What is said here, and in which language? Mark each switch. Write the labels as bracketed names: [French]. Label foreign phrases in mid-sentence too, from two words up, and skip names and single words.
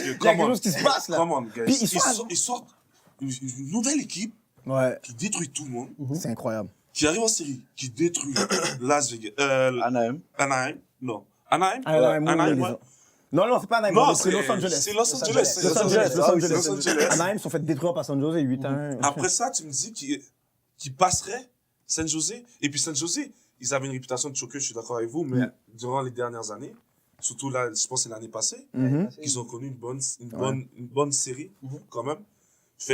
[French] Il y a quelque chose qui se passe là. [English] Come on, guys. [French] Puis Ils sortent une nouvelle équipe Ouais, qui détruit tout le monde, c'est incroyable. qui arrive en série, qui détruit Las Vegas, Anaheim. Anaheim, non. Anaheim? Anaheim, ouais. Non, c'est pas Anaheim, Non, c'est Los Angeles. C'est Los Angeles. Los Angeles, Los Angeles. Los Angeles. Anaheim sont fait détruire par San Jose 8-1. Après ça, tu me dis qu'il passerait San Jose. Et puis San Jose, ils avaient une réputation de choqueux, je suis d'accord avec vous, mais durant les dernières années, surtout là, je pense que c'est l'année passée, qu'ils ont connu une bonne série, quand même. Fait